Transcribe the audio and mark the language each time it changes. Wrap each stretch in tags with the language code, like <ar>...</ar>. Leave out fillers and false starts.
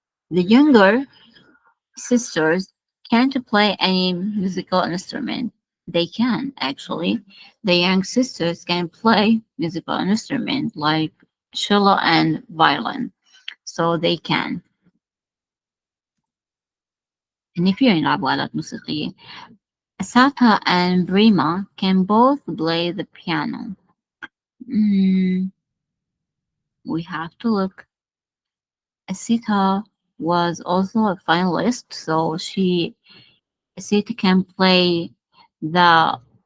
<en>The younger sisters can't play any musical instrument. They can actually. The young sisters can play musical instrument like cello and violin. So they can.</en> <ar>إن فيهم يلعبوا آلات موسيقية.</ar> <en>Asata and Brima can both play the piano. We have to look. Asita was also a finalist, so Asita can play the.</en>